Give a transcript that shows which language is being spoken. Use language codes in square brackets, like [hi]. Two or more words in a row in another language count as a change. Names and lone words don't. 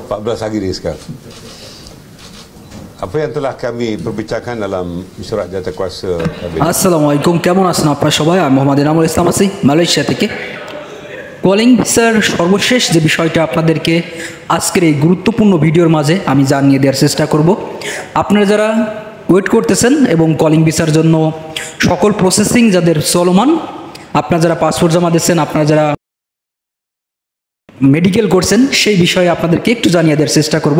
[ms] 14 hari sekarang. Apa yang telah kami perbincangkan dalam surat jawatan-kuasa Kabinet. [bn] আসসালামু আলাইকুম, কেমন আছেন আপনারা সবাই? আমি মোহাম্মদ ইনামুল ইসলাম আছি মালয়েশিয়া থেকে। কলিং ভিসার সর্বশেষ যে বিষয়টা আপনাদেরকে আজকের এই গুরুত্বপূর্ণ ভিডিওর মাঝে আমি জানিয়ে দেওয়ার চেষ্টা করব। আপনারা যারা ওয়েট করতেছেন এবং কলিং ভিসার জন্য সকল প্রসেসিং যাদের চলমান, আপনারা যারা পাসপোর্ট জমা দিচ্ছেন, আপনারা যারা মেডিকেল করছেন, সেই বিষয়ে আপনাদেরকে একটু জানিয়ে দেওয়ার চেষ্টা করব।